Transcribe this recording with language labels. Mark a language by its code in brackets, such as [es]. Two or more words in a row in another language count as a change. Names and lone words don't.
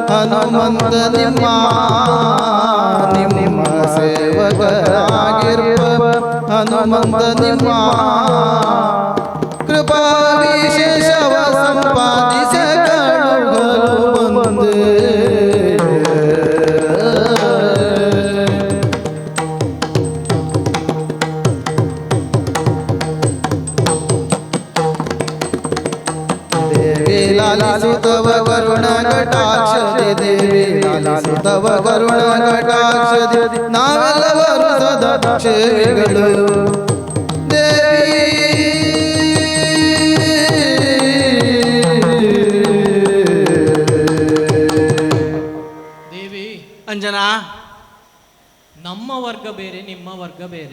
[kn] ಹನುಮಂತ ನಿಮ್ಮ ಸೇವಕರಾಗಿರುವ ಹನುಮಂತ ನಿಮ್ಮ ಕೃಪಾ ವಿಶೇಷವ ಸಂಪಾದಿಸ ಕಳುಗಲು ಬಂದೆ. ಲಾಲಿತವ ಕರುಣ ಕಟಾಕ್ಷದೆ ದೇವಿ ಲಾಲಿತವ ಕರುಣ ಕಟಾಕ್ಷದೆ ನಾವೆಲ್ಲವರು ಸದಾ ಕ್ಷೇಮಿಗಳು ದೇವಿ. ಅಂಜನಾ, ನಮ್ಮ ವರ್ಗ ಬೇರೆ, ನಿಮ್ಮ ವರ್ಗ ಬೇರೆ.